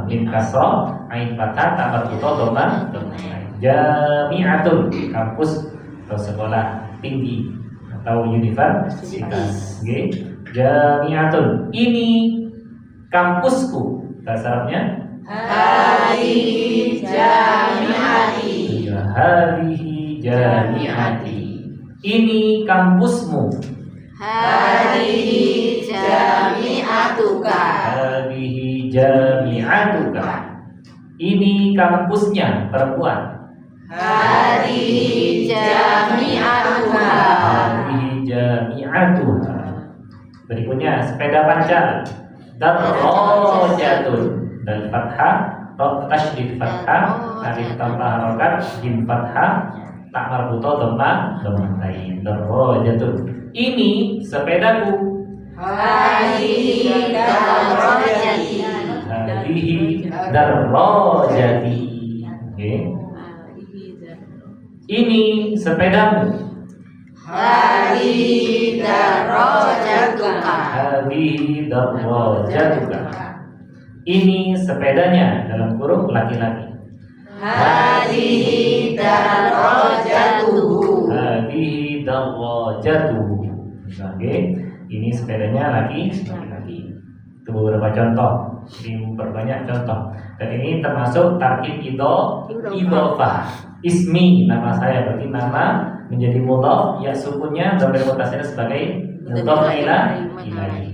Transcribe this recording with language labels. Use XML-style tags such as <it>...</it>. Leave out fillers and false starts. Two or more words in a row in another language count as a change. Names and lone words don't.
<id>Mim kasroh, ain fathah, tambah buto, doma. Jami'atun, kampus atau sekolah tinggi atau universitas. Oke. Jami'atun. Ini kampusku. Bahasa Arabnya</id> <ar>هذه جامعتي. هذه جامعتي.</ar> <id>Ini kampusmu.</id> <ar>هذه جامعتك. هذه جامعتك.</ar> <id>Ini kampusnya perempuan.</id> <ar>هذه جامعتها. هذه جامعتها.</ar> <id>Berikutnya sepeda panjang. Darajatun. Dan fathah, tasydid fathah, alif tanpa harokat, jim fathah, tak marbuto, dhamma, dhammatain. Darajatun. Ini sepedaku.</id> <ar>هذه درّاجتي. هذه درّاجتي.</ar> <id>Oke. Ini sepedamu.</id> <ar>هذه درّاجتك. هذه درّاجتك.</ar> <id>Ini sepedanya dalam kurung laki-laki.</id> <ar>هذه درّاجته. هذه درّاجته.</ar> <id>Oke, ini sepedanya laki-laki. Itu beberapa contoh. Ini memperbanyak contoh. Dan ini termasuk</id> <ar>تركيب إضافة.</ar> <id>Ismi, nama saya berarti nama menjadi mudhof, ya sukunnya</id> <ar>ضمير متصل</ar> <id>sebagai</id> <ar>مضاف إليه.</ar>